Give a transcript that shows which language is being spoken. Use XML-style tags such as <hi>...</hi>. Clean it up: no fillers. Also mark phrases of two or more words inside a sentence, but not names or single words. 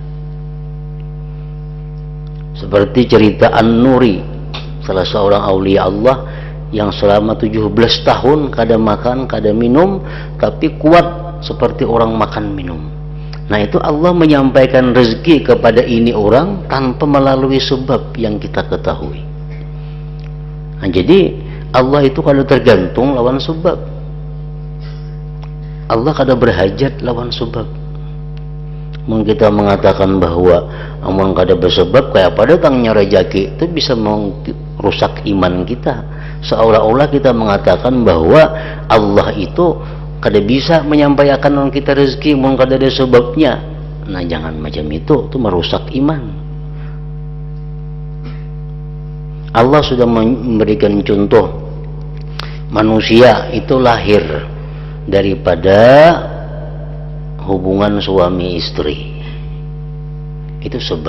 <bjn>Seperti cerita An-Nuri, salah seorang aulia Allah yang selama 17 tahun kada makan, kada minum, tapi kuat seperti orang makan minum.</bjn> <id>Nah itu Allah menyampaikan rezeki kepada ini orang tanpa melalui sebab yang kita ketahui.</id> <bjn>Nah, jadi Allah itu kada tergantung lawan sebab. Allah kada berhajat lawan sebab. Mungkin kita mengatakan bahwa amun kada bersebab kayak apa datangnya rezeki, itu bisa merusak iman kita. Seolah-olah kita mengatakan bahwa Allah itu kada bisa menyampaikan kita rezeki mun kada ada sebabnya.</bjn> <id>Nah jangan macam itu merusak iman. Allah sudah memberikan contoh, manusia itu lahir daripada hubungan suami istri, itu sebab.</id>